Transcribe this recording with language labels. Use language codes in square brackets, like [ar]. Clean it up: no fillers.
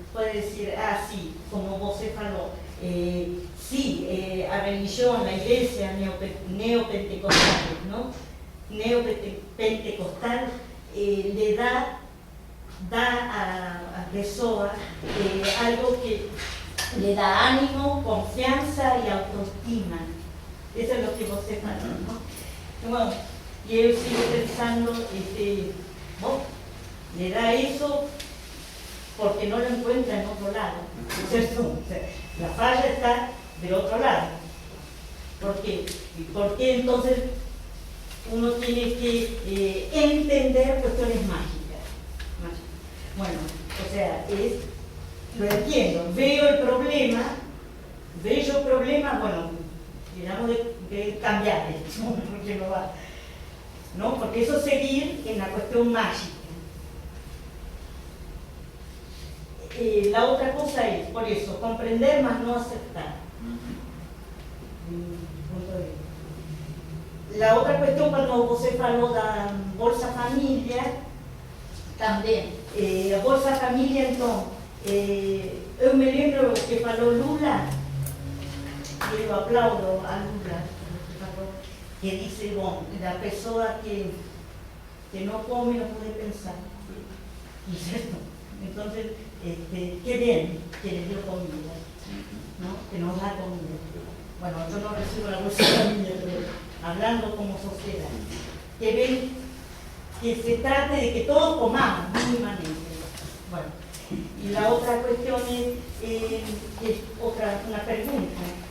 [pt] Pode dizer, sim, como você falou, sim, a religião, a igreja neopentecostal, não? Neopentecostal le dá à pessoa algo que le dá ânimo, confiança e autoestima. Isso é o que você falou, não? Então, eu sigo pensando, le dá isso porque [es] no lo encuentra en otro lado, ¿cierto? La falla está del otro lado. ¿Por qué? Porque entonces uno tiene que entender cuestiones mágicas. Bueno, O sea, lo entiendo, veo el problema, bueno, digamos de cambiar esto, porque no va, ¿no? Porque eso es seguir en la cuestión mágica. La otra cosa es, por eso, comprender más no aceptar. Punto de vista. La otra cuestión, [pt] cuando você falou da Bolsa Família, também, a Bolsa Família, então, eu me lembro que falou Lula, e eu aplaudo a Lula, que disse, bom, da pessoa que não come não pode pensar, ¿cierto? [es] Entonces, qué bien que les dio comida, ¿no? Que nos da comida. Bueno, yo no recibo la Bolsa Familia, pero hablando como sociedad, que ven que se trate de que todos comamos mínimamente. Bueno, y la otra cuestión es una pregunta.